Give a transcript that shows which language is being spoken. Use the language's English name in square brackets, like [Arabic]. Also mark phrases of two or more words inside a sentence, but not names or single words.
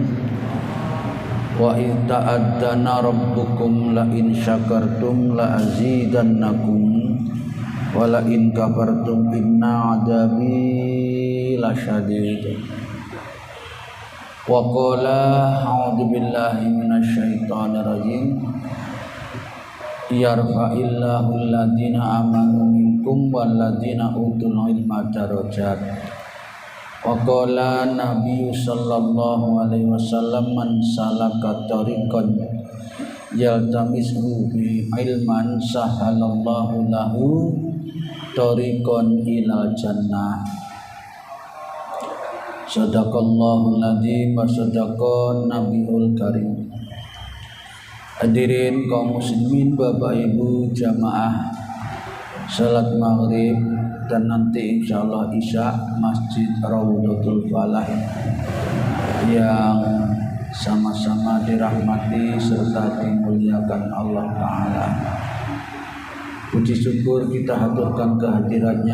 [Arabic] وإن تأذن ربكم لئن شكرتم لأزيدنكم ولئن كفرتم إن عذابي لشديد. وقال أعوذ بالله من الشيطان الرجيم. يرفع الله الذين آمنوا منكم والذين أوتوا العلم درجات. وقال النبي صلى الله عليه وسلم من سلك طريقا يلتمس به علما سهل الله له طريقا إلى الجنة. صدق الله العظيم وصدق النبي الكريم. [Indonesian] Hadirin kaum muslimin, Bapak Ibu jamaah salat maghrib dan nanti insyaallah isya Masjid Raudhatul Falah yang sama-sama dirahmati serta dimuliakan Allah Ta'ala. Puji syukur kita haturkan kehadirannya.